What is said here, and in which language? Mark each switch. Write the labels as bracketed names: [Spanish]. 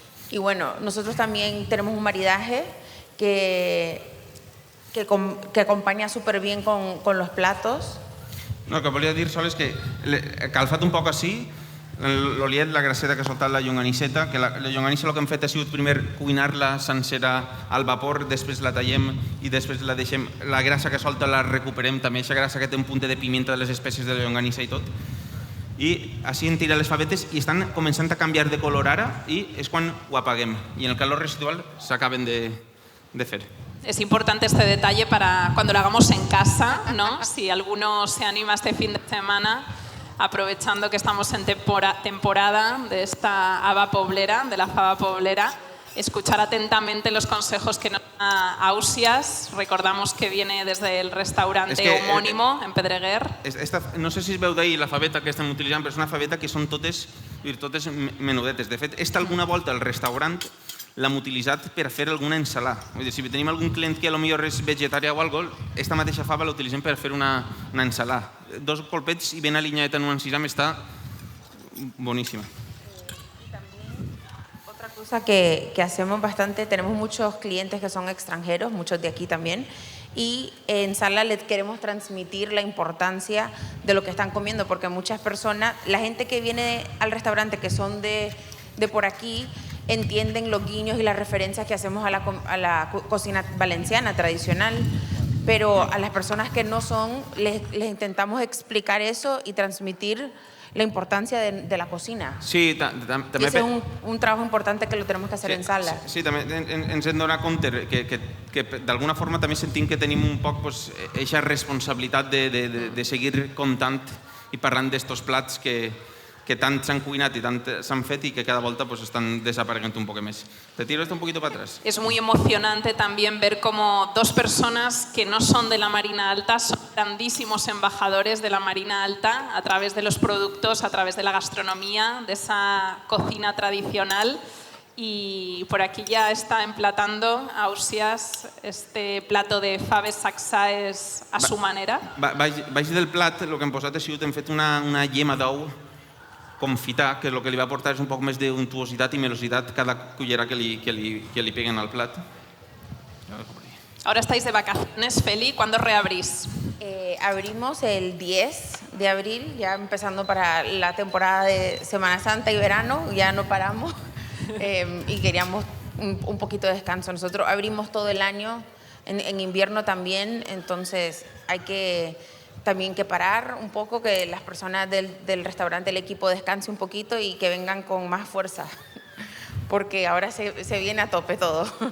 [Spanish] Y bueno, nosotros también tenemos un maridaje que acompanya superbien con los platos. [Catalan] No, el que volia dir sol és que calfat un poc així, l'oliet, la grasseta que ha soltat la llonganisseta, que la llonganissa el que hem fet ha sigut primer cuinar-la sencera al vapor, després la tallem i després la deixem, la grassa que solta la recuperem també, aquesta grassa que té un punt de pimienta de les espècies de la llonganissa i tot. I així hem tirat les favetes i estan començant a canviar de color ara i és quan ho apaguem i en el calor residual s'acaben de fer. [Spanish] Es importante este detalle para cuando lo hagamos en casa, ¿no? Si alguno se anima este fin de semana, aprovechando que estamos en temporada de esta haba poblera, de la fava poblera, escuchar atentamente los consejos que nos da Ausias. Recordamos que viene desde el restaurante homónimo en Pedreguer. [Catalan] No sé si es veu d'ahir la faveta que estem utilitzant, però és una faveta que són totes menudetes. De fet, alguna volta al restaurant l'hem utilitzat per fer alguna ensalada. Vull dir, si tenim algun client que potser és vegetarià o alguna cosa, aquesta mateixa fava l'utilitzem per fer una ensalada. 2 colpets i ben alineada en un encisam està boníssima. [Spanish] Otra cosa que hacemos bastante, tenemos muchos clientes que son extranjeros, muchos de aquí también, y en Sala les queremos transmitir la importancia de lo que están comiendo, porque muchas personas, la gente que viene al restaurante que son de por aquí, entienden los guiños y las referencias que hacemos a la cocina valenciana tradicional, pero a las personas que no son, les intentamos explicar eso y transmitir la importancia de la cocina. Sí, [Catalan] també és [Spanish] un trabajo importante que lo tenemos que hacer en Sala. [Catalan] Sí, també ens hem donat compte que d'alguna forma també sentim que tenim un poc aquesta responsabilitat de seguir contant i parlant d'estos plats que tant s'han cuinat i tant s'han fet i que cada volta estan desapareguent un poc més. [Spanish] Te tiro esto un poquito para atrás. Es muy emocionante también ver cómo 2 personas que no son de la Marina Alta son grandísimos embajadores de la Marina Alta a través de los productos, a través de la gastronomía, de esa cocina tradicional. Y por aquí ya está emplatando Ausias este plato de faves saxaes a su manera. [Catalan] Baix del plat el que hem posat ha sigut, hem fet una llema d'ou confitar, que el que li va aportar és un poc més d'untuositat i melositat cada cullera que li peguen al plat. [Spanish] Ahora estáis de vacaciones, Feli, ¿cuándo reabrís? Abrimos el 10 de abril, ya empezando para la temporada de Semana Santa y verano, ya no paramos y queríamos un poquito de descanso. Nosotros abrimos todo el año, en invierno también, entonces hay que también que parar un poco, que las personas del restaurante, el equipo descanse un poquito y que vengan con más fuerza, porque ahora se viene a tope todo.